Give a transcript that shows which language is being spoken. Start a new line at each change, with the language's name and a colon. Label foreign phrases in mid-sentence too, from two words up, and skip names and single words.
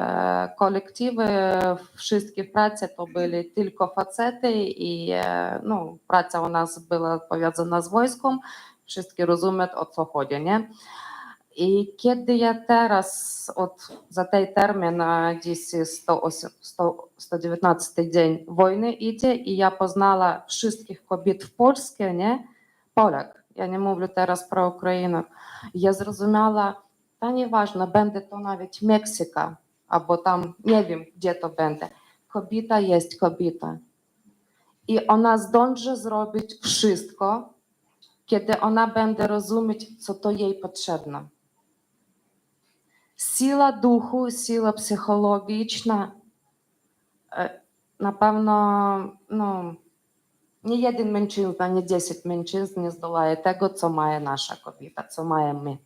Polish: Kolektywy wszystkie prace to były tylko facety i no, praca u nas była powiązana z wojskiem, wszyscy rozumieją, o co chodzi, nie? I kiedy ja teraz, za ten termin, dziś jest 119 dzień wojny idzie i ja poznała wszystkich kobiet w Polsce, nie? Polak. Ja nie mówię teraz
Ukrainian: про Україну. Я зрозуміла, та
Polish: nieważne, będzie to nawet Meksyka, albo tam, nie wiem, gdzie to będzie. Kobieta jest kobieta. I ona zdąży zrobić wszystko, kiedy ona będzie rozumieć, co to jej potrzebne. Siła duchu, siła psychologiczna, na pewno, no, nie jeden mężczyzna, nie 10 mężczyzn nie zdolaje tego, co ma nasza kobieta, co mają my.